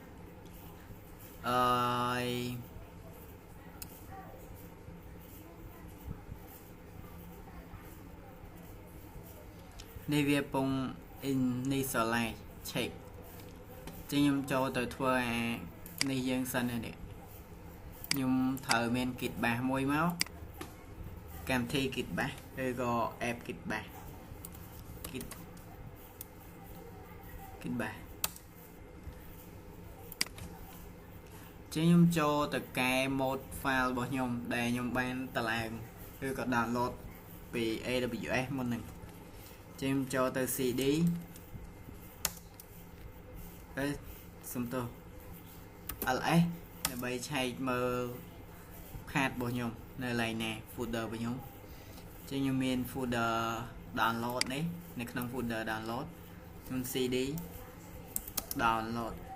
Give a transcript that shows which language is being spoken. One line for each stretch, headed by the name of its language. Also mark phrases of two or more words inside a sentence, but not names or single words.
Khmer: នេះវាពង initialize check ចឹងខ្ញុំចូលទៅធ្វើអានេះយើងសិននេះខ្ញុំត្រូវមាន
English: git bash
Khmer: មួយមកកម្មវិធី
English: git bash
Khmer: ឬក៏
English: app git bash git
Khmer: bash ចឹងខ្ញុំចូលទៅកែ
English: mode file
Khmer: របស់ខ្ញុំដែលខ្ញុំបានតឡើងឬក៏ download ពី AWS មុនហ្នឹងចឹងចូលទៅ CD សុំទោស LS ដើម្បីឆែកមើល path របស់ខ្ញុំនៅកន្លែងណា folder របស់ខ្ញុំចឹងខ្ញុំមាន
English: folder download
Khmer: នេះនៅក្នុង
English: folder download
Khmer: ខ្ញុំ
English: CD download